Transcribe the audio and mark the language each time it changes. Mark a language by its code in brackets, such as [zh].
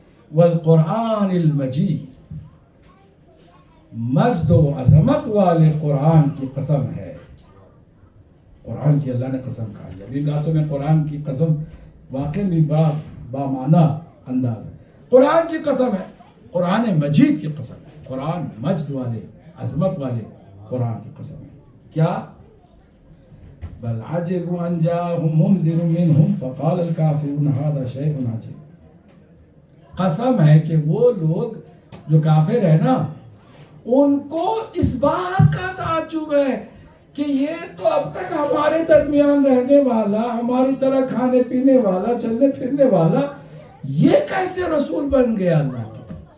[ar] والقرآن المجید, [ur] مجد و عظمت والے قرآن کی قسم ہے. قرآن کی اللہ نے قسم کھائی. ابھی باتوں میں قرآن کی قسم واقع میں بامعنی انداز ہے. قرآن کی قسم ہے, قرآن مجید کی قسم ہے, قرآن مجد والے عظمت والے قرآن کی قسم ہے. [ar] کیا؟ بل عجبوا ان جاءهم منذر منهم فقال الكافرون هذا شيء عجيب. [ur] قسم ہے کہ وہ لوگ جو کافر ہیں نا, ان کو اس بات کا تعجب ہے کہ یہ تو اب تک ہمارے درمیان رہنے والا, ہماری طرح کھانے پینے والا, چلنے پھرنے والا, یہ کیسے رسول بن گیا اللہ کا.